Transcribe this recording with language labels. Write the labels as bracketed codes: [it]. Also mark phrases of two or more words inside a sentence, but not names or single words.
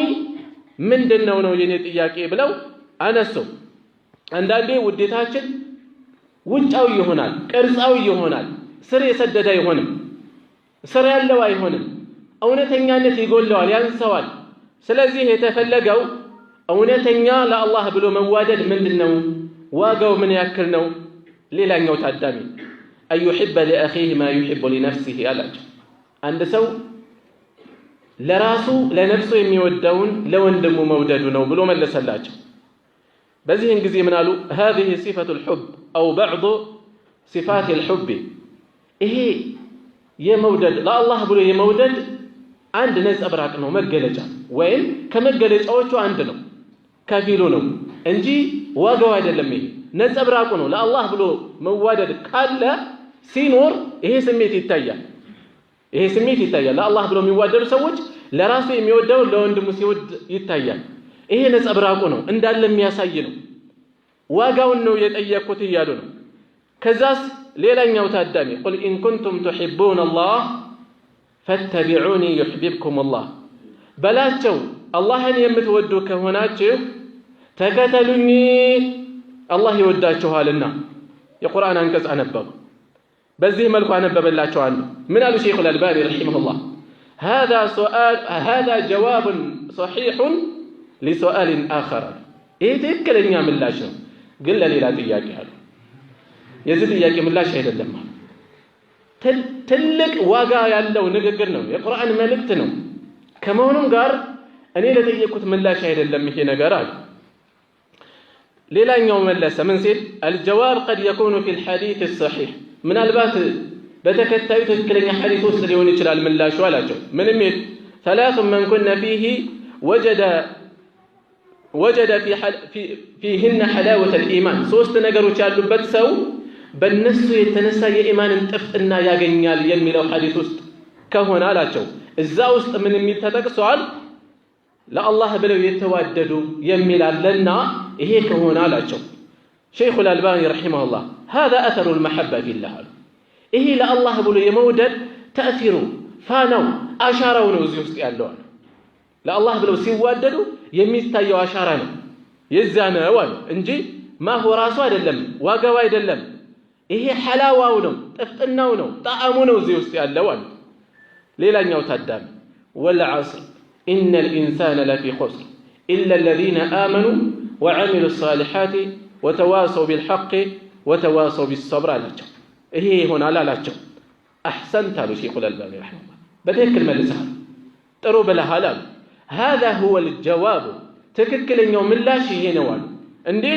[am] ምንድነው ነው የኔ ጥያቄ ብለው አነሱ አንዳንዴ ውዴታችን ውጫዊ ይሆናል ቅርጻዊ ይሆናል ስር የሰደደ አይሆንም ስር ያለው አይሆንም እውነተኛነት ይጎለዋል ያንሰዋል ስለዚህ የተፈለገው እውነተኛ ለአላህ ብሎ መዋደድ ምንድነው ዋጋው ምን ያክል ነው ሌላኛው ታዳሚ [ar] أن يحب لأخيه ما يحب لنفسه [am] አላቸው አንድ ሰው ለራሱ ለነፍሱ የሚወደውን ለወንድሙ መውደዱ ነው ብሎ መለሰላቸው በዚህን ጊዜ ምን አሉ [ar] هذه صفة الحب او بعض صفات الحب [am] ይሄ የመውደድ ለአላህ ብሎ የመውደድ አንድ ነጸብራቅ ነው መገለጫ ወይም ከመገለጫዎቹ አንድ ነው ከፊሉ ነው እንጂ ዋጋው አይደለም ይሄ ነጸብራቁ ነው ለአላህ ብሎ መዋደድ ካለ ሲኖር ይሄ ስሜት ይታያል ለአላህ ብሎ የሚዋደዱ ሰዎች ለራሱ የሚወደው ለወንድሙ ሲወድ ይታያል ይሄ ነጸብራቁ ነው እንዳለ የሚያሳይ ነው ዋጋውን ነው የጠየቁት ይያሉ ነው ከዛስ ሌላኛው ታዳሚ [ar] قل إن كنتم تحبون الله فاتبعوني يحببكم الله [am] بلاچو اللهን የምትወዱ ከሆናችሁ ተከተሉኝ አላህ ይወዳችኋልና የቁርአን አንቀጽ አነበቡ በዚህ መልኩ አነበበላቸው አንዱ ምን አሉ ሼኹ አልባኒ ረሂመሁላህ [ar] هذا جواب صحيح لسؤال آخر [am] ይሄ ትክክለኛ ምላሽ ነው ግን ለሌላ ጥያቄ አለ የዚህ ጥያቄ ምላሽ አይደለም ትልቅ ዋጋ ያለው ንግግር ነው የቁርአን መልእክት ነው ከመሆኑም ጋር እኔ ለጠየቁት ምላሽ አይደለም ይሄ ነገር አለ ሌላኛው መለሰ ምን ሲል [ar] الجواب قد يكون في الحديث الصحيح [am] ምናልባት በተከታዩ ትክክለኛ ሐዲስ ውስጥ ሊሆን ይችላል ምላሹ አላቸው ምንም [ar] ثلاث من كنا فيه وجد فيهن حلاوة الإيمان [am] ሶስት ነገሮች ያሉበት ሰው በእነሱ የተነሳ የኢማንን ጥፍጥና ያገኛል የሚለው ሐዲስ ውስጥ ከሆነ አላቸው እዛ ውስጥ ምን የሚል ተጠቅሷል ለአላህ ብለው የተዋደዱ የሚል አለና ይሄ ከሆነ አላቸው ሼኹ አልባኒ ረሂመሁላህ [ar] هذا اثر المحبه في الله [am] ይሄ ለአላህ ብሎ የመውደድ ተእሲሩ ፋናው አሻራው ነው እዚህ ውስጥ ያለው አሉ። ለአላህ ብለው ሲዋደዱ የሚታየው አሻራ ነው የዛ ነው አሉ እንጂ ማሁ ራሱ አይደለም፣ ዋጋው አይደለም። ይሄ ሐላዋው ነው፣ ጥፍጥናው ነው፣ ጣዕሙ ነው እዚህ ውስጥ ያለው አሉ። ሌላኛው ታዳሚ [ar] والعصر إن الإنسان لفي خسر إلا الذين آمنوا وعملوا الصالحات وتواصوا بالحق وتواصوا بالصبر [am] አላቸው። ይሄ ይሆናል አላቸው። አሕሰንት አሉ ሼኹል አልባኒ ረሒመሁላህ። በትክክል መልሰሃል፣ ጥሩ ብለሃል አሉ። [ar] هذا هو الجواب [am] ትክክለኛው ምላሽ ይሄ ነው አሉ። እንዴት?